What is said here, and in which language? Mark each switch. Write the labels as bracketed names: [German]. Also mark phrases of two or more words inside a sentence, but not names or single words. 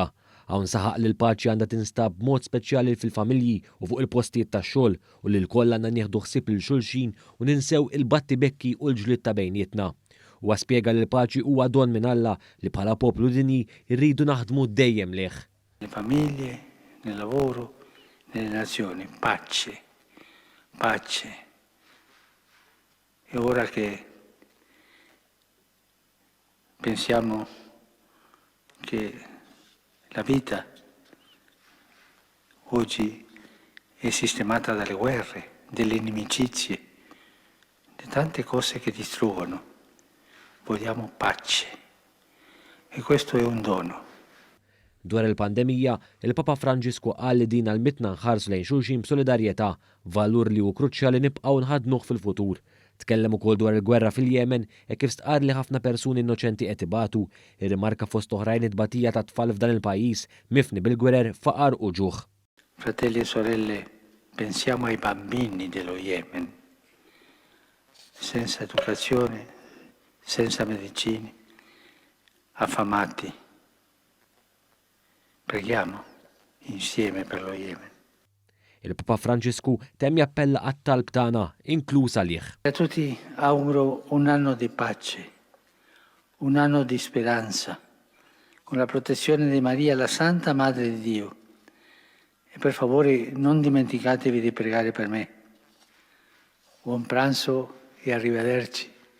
[Maltese] Hawn saħaq li l-paċi għandha tinstab b'mod speċjali fil-familji u fuq il-postijiet tax-xogħol u li l-koll għandna nieħdu ħsieb lil xulxin u ninsew il-battibekki u l-ġlied ta' bejnietna. Huwa spjega li l-paċi huwa don minn Alla li bħala poplu dinji rridu naħdmu dejjem leh. [Italian] Le famiglie, nel lavoro, nelle nazioni, pace, pace. E ora che pensiamo che la vita oggi è sistemata dalle guerre, delle inimicizie, di tante cose che distruggono, vogliamo pace. E questo è un dono. [Maltese] Dwar il-pandemija, il-Papa Franġisku qal li din għall-mitna nħarsu lejn xulxin b'solidarjetà, valur li hu kruċjali nibqgħu nħadnuh fil-futur. Tkellem ukoll dwar il-gwerra fil-Yemen e kif stqar li ħafna persuni innoċenti qed ibatu, irrimarka fost oħrajn it-tbatija ta' tfal f'dan il-pajjiż mifni bil-gwerer faqar u ġuħ. [Italian] Fratelli e sorelle, pensiamo ai bambini dello Yemen, senza educazione, senza medicine, affamati. Preghiamo insieme per lo Yemen. [Maltese] Il-Papa Franġisku temm jappella għat-talb tagħna, inkluż għalih. [Italian] A tutti auguro un anno di pace, un anno di speranza, con la protezione di Maria, la Santa Madre di Dio. E per favore non dimenticatevi di pregare per me. Buon pranzo e arrivederci.